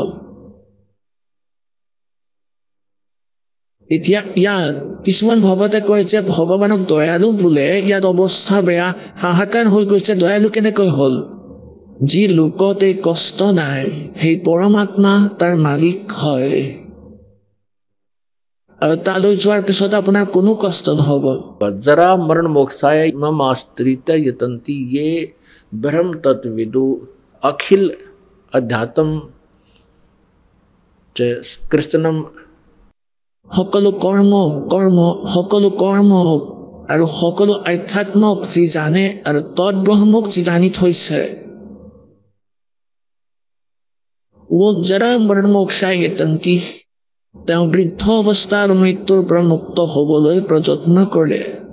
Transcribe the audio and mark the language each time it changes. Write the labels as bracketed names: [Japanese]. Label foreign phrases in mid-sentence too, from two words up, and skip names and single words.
[Assamese] এতিয়া ইয়াত কিছুমান ভকতে কয় যে ভগৱানক দয়ালু বোলে ইয়াত অৱস্থা বেয়া, হাহাকাৰ হৈ গৈছে। দয়ালু কেনেকৈ হ'ল? যি লোকত এই কষ্ট নাই সেই পৰমাত্মা তাৰ মালিক হয়, আৰু তালৈ যোৱাৰ পিছত আপোনাৰ কোনো কষ্ট নহ'ব। [Sanskrit] जरा मरण मोक्षाय मम आश्रित यतन्ति ये ब्रह्म तत्विदु अखिल अध्यात्म कृष्णम। [Assamese] সকলো কৰ্ম আৰু সকলো আধ্যাত্মক যি জানে আৰু তৎব্ৰহ্মক যি জানি থৈছে, [Sanskrit] জৰা মৰণ মোক্ষায় য়তন্তি, [Assamese] তেওঁ বৃদ্ধ অৱস্থা আৰু মৃত্যুৰ পৰা মুক্ত হ'বলৈ প্ৰযত্ন কৰে।